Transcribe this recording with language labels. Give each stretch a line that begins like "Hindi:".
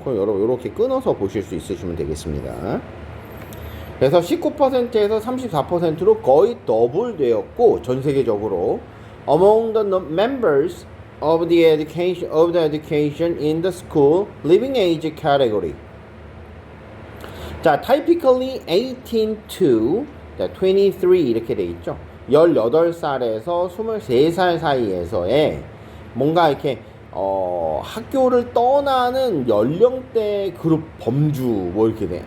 Korean: 그럼 여러분 이렇게 끊어서 보실 수 있으시면 되겠습니다. 그래서 19%에서 34%로 거의 더블 되었고, 전 세계적으로
English: among the members of the education in the school living age category. 자, typically 18 to 23
Korean: 이렇게 돼 있죠. 18살에서 23살 사이에서의 뭔가 이렇게 학교를 떠나는 연령대 그룹 범주 이렇게 돼.